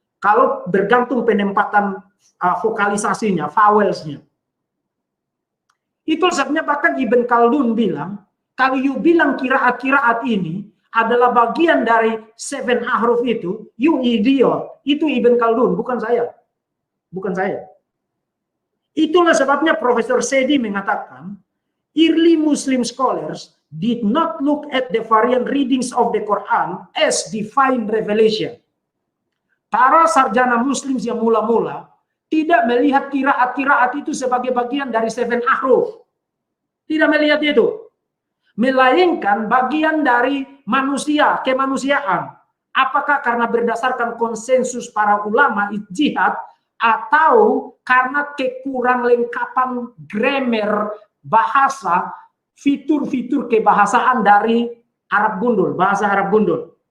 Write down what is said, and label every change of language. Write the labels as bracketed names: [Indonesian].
[Indonesian] Kalau bergantung penempatan vokalisasinya, vowelsnya. Itu sebabnya bahkan Ibn Khaldun bilang, kalau you bilang kiraat-kiraat ini adalah bagian dari 7 ahruf itu, [English] you idiot. [Indonesian] Itu Ibn Khaldun, bukan saya. Bukan saya. Itulah sebabnya Profesor Sedi mengatakan, [English] early Muslim scholars did not look at the variant readings of the Quran as divine revelation. [Indonesian] Para sarjana muslim yang mula-mula tidak melihat kiraat-kiraat itu sebagai bagian dari 7 ahruf. Tidak melihat itu. Melainkan bagian dari manusia, kemanusiaan. Apakah karena berdasarkan konsensus para ulama ijtihad atau karena kekurang lengkapan grammar bahasa, fitur-fitur kebahasaan dari Arab gundul, bahasa Arab gundul.